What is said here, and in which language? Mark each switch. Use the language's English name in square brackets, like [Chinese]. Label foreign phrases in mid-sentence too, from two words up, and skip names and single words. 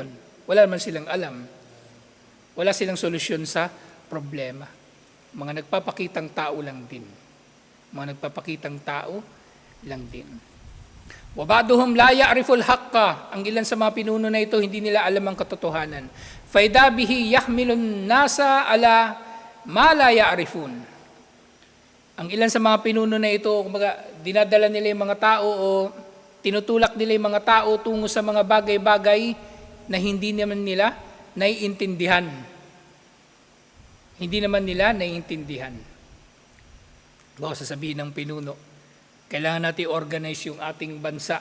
[Filipino] Wala naman silang alam. Wala silang solusyon sa problema. Mga nagpapakitang tao lang din. Mga nagpapakitang tao lang din. [Arabic] وبعضهم لا يعرف الحق. [Filipino] Ang ilan sa mga pinuno na ito, hindi nila alam ang katotohanan. [Arabic] فإذا به يحمل الناس على ما لا يعرفون. [Filipino] Ang ilan sa mga pinuno na ito, kumbaga, dinadala nila yung mga tao o tinutulak nila yung mga tao tungo sa mga bagay-bagay na hindi naman nila naiintindihan. Hindi naman nila naiintindihan. Baka sasabihin ng pinuno, kailangan natin organize yung ating bansa.